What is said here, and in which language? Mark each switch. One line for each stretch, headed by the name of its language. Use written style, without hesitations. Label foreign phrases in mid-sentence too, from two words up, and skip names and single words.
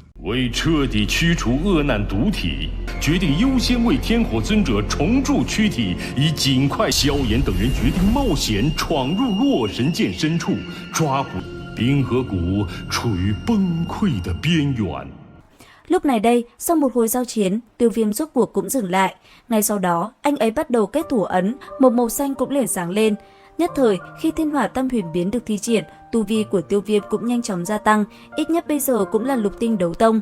Chinese: 为彻底驱除恶难毒体，决定优先为天火尊者重铸躯体，以尽快。萧炎等人决定冒险闯入洛神剑深处，抓捕冰河谷处于崩溃的边缘。
Vietnamese: Lúc này đây, sau một hồi giao chiến, Tiêu Viêm rốt cuộc cũng dừng lại. Ngay sau đó, anh ấy bắt đầu kết thủ ấn, một màu xanh cũng liền sáng lên. Nhất thời, khi Thiên Hỏa Tam Huyền Biến được thi triển, tu vi của Tiêu Viêm cũng nhanh chóng gia tăng, ít nhất bây giờ cũng là lục tinh đấu tông.